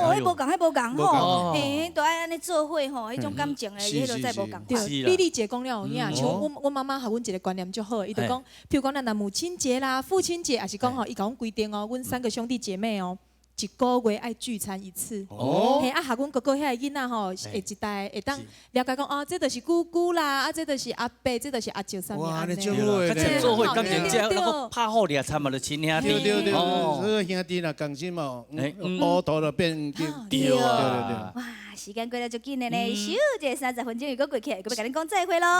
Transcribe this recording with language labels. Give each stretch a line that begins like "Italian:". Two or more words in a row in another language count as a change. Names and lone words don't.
Min Nan Chinese: 哦，迄无共，迄无共吼，嘿，都爱安尼做伙吼，迄种感情诶，迄落再无共。对，丽姐讲了有影，像阮妈妈和阮一个观念足好，伊就讲，譬如讲咱若母亲节啦、父亲节，也是讲吼，伊甲阮规定哦，阮3个兄弟姐妹哦。1个月爱聚餐1次，嘿啊，下阮哥哥遐个囡仔吼，会一代会当了解讲哦，这就是姑姑啦，这就是阿伯，这就是阿舅啥物安尼。哇，你好咧！做伙感情这那个拍好俩参嘛，就亲兄弟。对，所以兄弟若共心嘛，乌头就变对。哇，时间过得足紧的呢，咻，这30分钟又过去，佮要甲恁讲再会咯。